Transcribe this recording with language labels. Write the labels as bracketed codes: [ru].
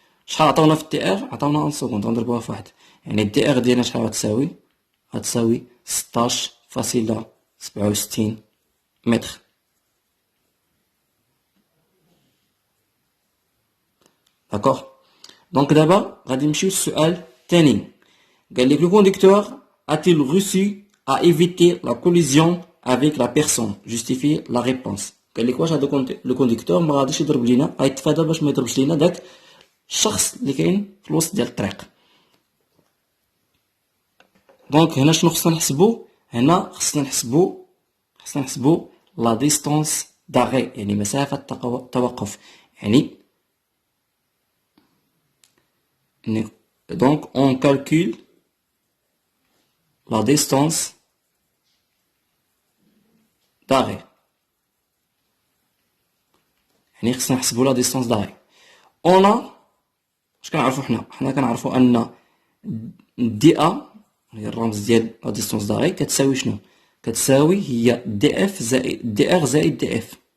[ar] شحال عطاونا في الدي ار؟ عطاونا 1 سكوند غنضربوها في واحد، يعني الدي ار ديالنا شحال غتساوي؟ غتساوي 16.67 متر. داكوغ. دونك دابا غادي نمشيو للسؤال الثاني. قال لك [fr] لو كونديكتور a-t-il réussi à éviter la collision avec la personne? Justifier la réponse. [ar] قال لك واش هذا لو كونديكتور ما غاديش يضرب لينا، غيتفادى باش ما يضربش لينا داك الشخص اللي كاين في الوسط ديال الطريق. دونك هنا شنو خصنا نحسبو؟ هنا خصنا نحسبو لا ديستانس داغي، يعني مسافة التوقف. يعني [fr] donc on calcule la distance d'arrêt. [ar] يعني خصنا نحسبو لا ديستانس داغي. [fr] on a [ar] اش كنعرفو حنا كنعرفو ان دي ا هي الرمز ديال لا ديستونس داغي كتساوي شنو؟ كتساوي هي دي اف زائد دي ار زائد دي اف.